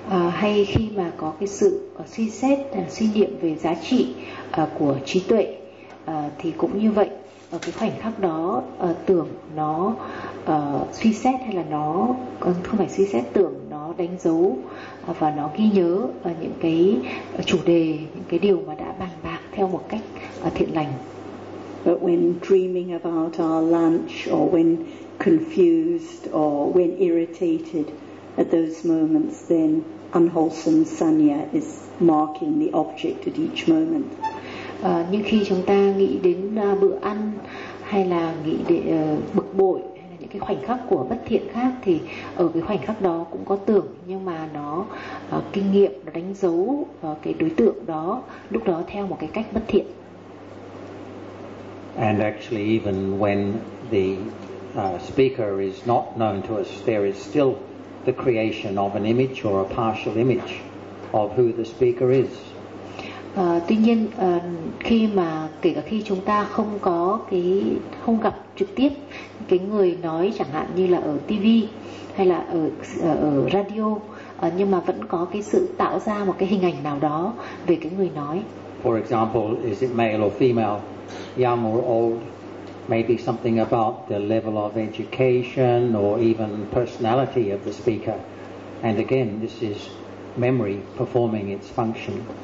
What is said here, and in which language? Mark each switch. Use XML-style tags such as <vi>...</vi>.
<vi>Hay khi mà có cái sự suy xét, suy niệm về giá trị của trí tuệ, thì cũng như vậy, ở cái khoảnh khắc đó tưởng nó suy xét, hay là nó không phải suy xét, tưởng nó đánh dấu và nó ghi nhớ những cái chủ đề, những cái điều mà đã bàn bạc theo một cách thiện lành.</vi> <en>But when dreaming about our lunch, or when confused, or when irritated at those moments, then unwholesome sanya is marking the object at each moment.</en> <vi>Nhưng khi chúng ta nghĩ đến bữa ăn, hay là nghĩ đến bực bội, hay là những cái khoảnh khắc của bất thiện khác, thì ở cái khoảnh khắc đó cũng có tưởng, nhưng mà nó kinh nghiệm nó đánh dấu cái đối tượng đó lúc đó theo một cái cách bất thiện.</vi> <en>And actually even when the speaker is not known to us, there is still the creation of an image or a partial image of who the speaker is.</en> <vi>Tuy nhiên khi mà kể cả khi chúng ta không có cái không gặp trực tiếp cái người nói, chẳng hạn như là ở TV hay là ở radio, nhưng mà vẫn có cái sự tạo ra một cái hình ảnh nào đó về cái người nói.</vi> <en>For example, is it male or female, young or old, maybe something about the level of education or even personality of the speaker, and again this is memory performing its function.</en>